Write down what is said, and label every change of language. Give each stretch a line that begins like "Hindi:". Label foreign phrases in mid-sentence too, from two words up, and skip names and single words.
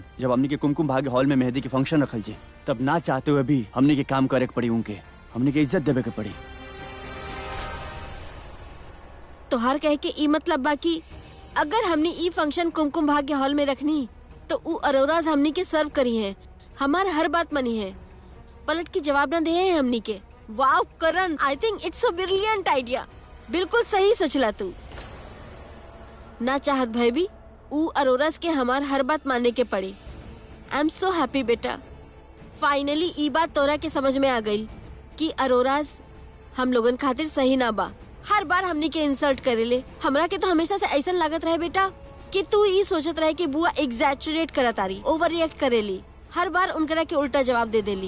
Bhojpuri: जब हमने के कुमकुम भाग्य हॉल में मेहंदी के फंक्शन रखल जे, तब ना चाहते हुए भी हमने के काम करे के पड़ी, उनके हमने के इज्जत देवे के पड़ी। तोहार कहे के ई मतलब बा कि अगर हमने ई फंक्शन कुमकुम भाग्य हॉल में रखनी तो ऊ अरोराज हमनी के सर्व करी है, हमार हर बात मनी है, पलट के जवाब न दे है हमनी के।
English: wow Karan, I think it's a brilliant idea.
Bhojpuri: बिल्कुल सही सोचला तू। ना चाहत भय भी ऊ अरोराज के हमार हर बात मानने के पड़ी।
English: I am so happy
Bhojpuri: बेटा, फाइनली ई बात तोरा के समझ में आ गई कि अरोराज हम लोगन खातिर सही ना बा। हर बार हमनी के इंसल्ट करेले। हमरा के तो हमेशा से ऐसा लागत रहे बेटा कि तू ई सोचत रहे कि बुआ एग्जैचुरेट करत आरी,
English: over react
Bhojpuri: करेली, हर बार उनकरा के उल्टा जवाब दे देली।